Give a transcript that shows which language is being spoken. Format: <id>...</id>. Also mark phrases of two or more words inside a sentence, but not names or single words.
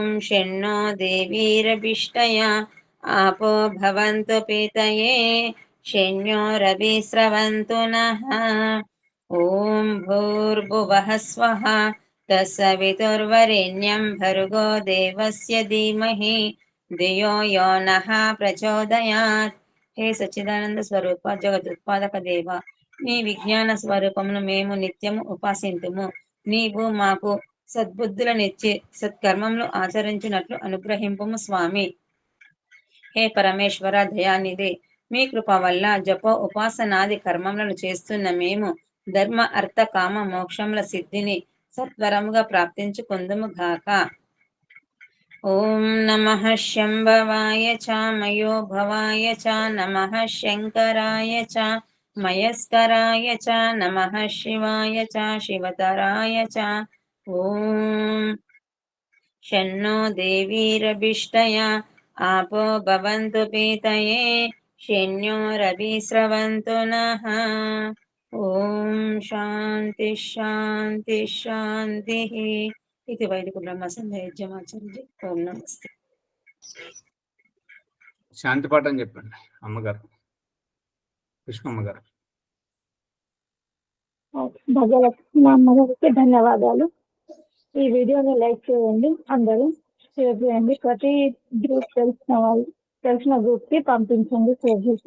<sa>शन्नो देवीरभिष्टया आपो भवन्तु पीतये शन्यो रविस्रवन्तु नः ॐ भूर्भुवः स्वः तत्सवितुर्वरेण्यं भर्गो देवस्य धीमहि धियो यो नः प्रचोदयात्</sa> <te>हे సచ్చిదానంద స్వరూప జగదుత్పాదక దేవ నీ విజ్ఞాన స్వరూపమును మేము నిత్యము ఉపాసింతుము నీవు మాకు సద్బుద్ధులనిచ్చి సత్కర్మములు ఆచరించినట్లు అనుగ్రహింపుము స్వామి. హే పరమేశ్వర దయానిధి, మీ కృప వల్ల జప ఉపాసనాది కర్మములను చేస్తున్న మేము ధర్మ అర్థ కామ మోక్షముల సిద్ధిని సత్వరముగా ప్రాప్తించుకుందుము గాక.</te> <sa>ఓం నమః శంభవాయ చ మయోభవాయ చ నమః శంకరాయ చ మయస్కరాయ చ నమః శివాయ చ శివతరాయ చ. ఓం शन्नो देवीरभिष्टया आपो भवन्तु पीतये शन्यो रविस्रवन्तु नः. ॐ शान्ति शान्ति शान्तिः इति वैदिक ब्रह्मसंध्यायज्ञमाचर्य.</sa> <te>ఓం నమస్తే. శాంతి పాఠం చెప్పండి అమ్మగారు, పుష్పమ్మ గారు. భగలక్ష్మి అమ్మగారికి ధన్యవాదాలు. ఈ వీడియోని లైక్ చేయండి, అందరూ షేర్ చేయండి, ప్రతి గ్రూప్ తెలిసిన గ్రూప్ కి పంపించండి షేర్ చేసి.</te>